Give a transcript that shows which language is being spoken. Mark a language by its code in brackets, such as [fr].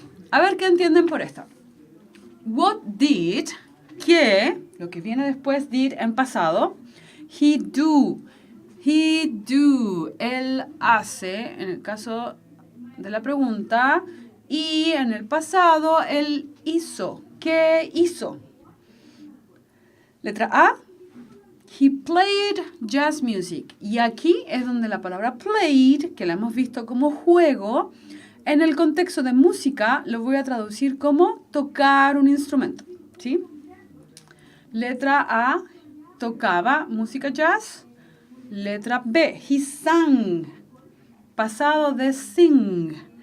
[es] A ver qué entienden por esta. What did, que, lo que viene después did en pasado, he do. He do, él hace, en el caso de la pregunta, y en el pasado, él hizo. ¿Qué hizo? [en] Letra A, he played jazz music. [es] Y aquí es donde la palabra played, que la hemos visto como juego, en el contexto de música lo voy a traducir como tocar un instrumento. ¿Sí? Letra A, tocaba música jazz. Letra B, he sang. Pasado de sing.